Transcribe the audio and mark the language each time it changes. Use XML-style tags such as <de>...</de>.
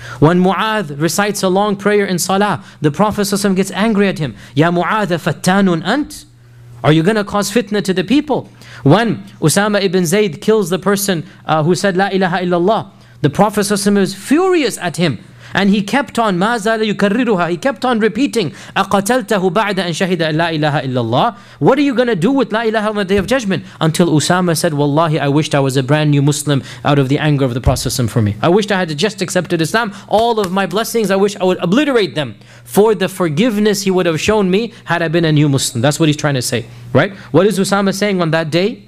<en>When Mu'adh recites a long prayer in Salah, the Prophet ﷺ gets angry at him.</en> <ar>Ya Mu'adh, fattanun ant?</ar> <en>Are you going to cause fitna to the people? When Usama ibn Zayd kills the person who said La ilaha illallah, the Prophet ﷺ is furious at him. And he kept on,</en> <ar>ما زال يكررها,</ar> <en>he kept on repeating,</en> <ar>أقتلته بعد أن شهد لا إله إلا الله.</ar> <en>What are you going to do with</en> <ar>لا إله</ar> <en>on the Day of Judgment? Until Usama said, Wallahi, I wished I was a brand new Muslim out of the anger of the Prophet for me. I wished I had just accepted Islam. All of my blessings, I wish I would obliterate them for the forgiveness he would have shown me had I been a new Muslim. That's what he's trying to say, right? What is Usama saying on that day?</en>